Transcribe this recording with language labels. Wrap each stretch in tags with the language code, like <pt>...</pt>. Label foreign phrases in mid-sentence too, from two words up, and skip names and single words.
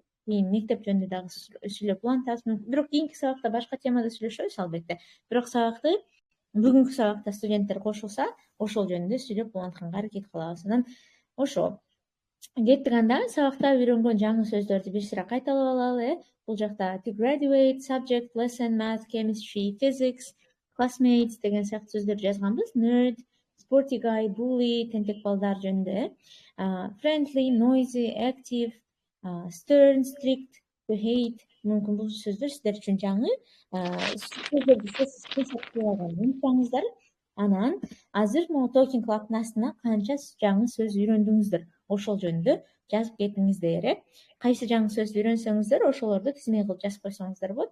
<ky>Кийин мектеп жөнүндө дагы сүйлөп улантабыз. Бирок кийинки сабакта башка темада сүйлөшөбүз албетте. Бирок сабакты бүгүнкү сабакта студенттер кошулса, ошол жөнүндө сүйлөп улантканга аракет кылабыз. Анан ошо кеттик анда сабакта үйрөнгөн жаңы сөздөрдү бир сыра кайталап алалы. Бул жакта</ky> <en>to graduate, subject, lesson, math, chemistry, physics, classmates</en> <ky>деген сыяктуу сөздөрдү жазганбыз.</ky> <en>Nerd, sporty guy, bully,</en> <ky>тентек балдар жөнүндө.</ky> <en>Friendly, noisy, active, stern, strict, to hate.</en> <ky>Мүмкүн бул сөздөр сиздер үчүн жаңы. Унутпаңыздар. Анан азыр могу токинг клабтын астына канча жаңы сөз үйрөндүңүздөр, ошол жөнүндө жазып кетиңиздер. Кайсы жаңы сөздү үйрөнсөңүздөр, ошолорду тизме кылып жазып койсоңуздар болот.</ky>